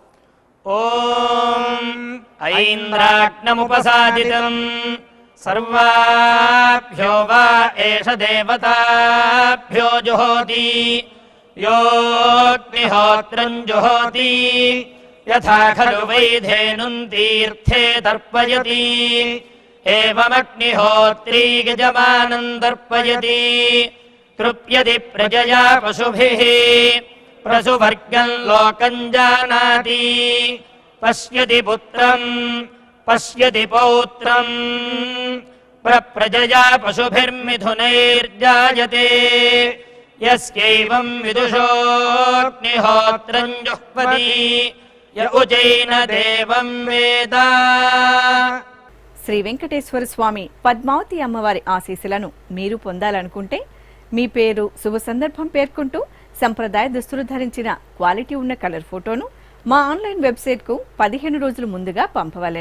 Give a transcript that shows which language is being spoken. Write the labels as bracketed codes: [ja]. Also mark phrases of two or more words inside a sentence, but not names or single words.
[sa] ఓం ఐంద్రాగ్నముపసాదితం సర్వాభ్యో వా ఏష దేవతాభ్యో జుహోతి యోగ్నిహోత్రం జుహోతి యథా ఖలు వైధేనుం తీర్థే తర్పయతి एवमग्निहोत्री यजमानं दर्पयति तृप्यति प्रजया पशुभिः प्रसुवर्गं लोकं जानाति पश्यति पुत्रं पश्यति पौत्रं प्रजया पशुभिर्मिथुनैर्जायते यस्यैवं विदुषोऽग्निहोत्रं जुह्वति य उचैन देवं वेद। [te] శ్రీ వెంకటేశ్వర స్వామి పద్మావతి అమ్మవారి ఆశీస్సులను మీరు పొందాలనుకుంటే మీ పేరు శుభ సందర్భం పేర్కొంటూ సంప్రదాయ దుస్తులు ధరించిన క్వాలిటీ ఉన్న [en] colour photo [te] మా [en] online website [te] 15 రోజుల ముందుగా పంపవలెను.